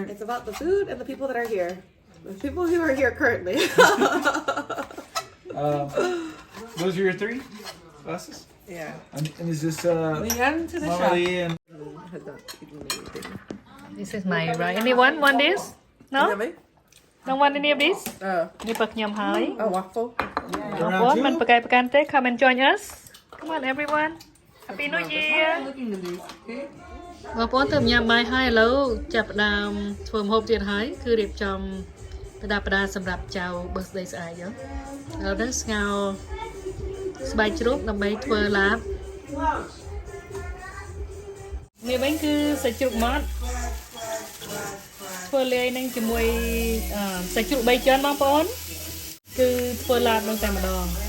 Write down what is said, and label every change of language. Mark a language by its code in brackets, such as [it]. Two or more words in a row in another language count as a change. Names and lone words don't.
[en] It's about the food and the people that are here. The people who are here currently. Those are your 3 glasses? Yeah. And is this We got into the Mama shop. Lee and Has not eaten anything. This is my right. Anyone want this? No? Don't want any of this? [km] នេះបើខ្ញុំហើយ [en] Oh, waffle. [km] បងប្អូនមិនប្រកែកប្រកាន់ទេ [en] Come and join us. Come on everyone. Happy New Year. Looking at these. Okay. [km] បងប្អូនទៅញ៉ាំបាយហើយឥឡូវចាប់ផ្ដើមធ្វើម្ហូបទៀតហើយគឺរៀបចំប្រដាប់ប្រដាសម្រាប់ចៅ birthday ស្អែកហ្នឹងឥឡូវនេះស្ងោរស្បែកជ្រូកដើម្បីធ្វើឡាបនេះវិញគឺសាច់ជ្រូកម៉ត់ធ្វើលាយនឹងជាមួយសាច់ជ្រូក3ជាន់បងប្អូនគឺធ្វើឡាបនឹងតែម្ដង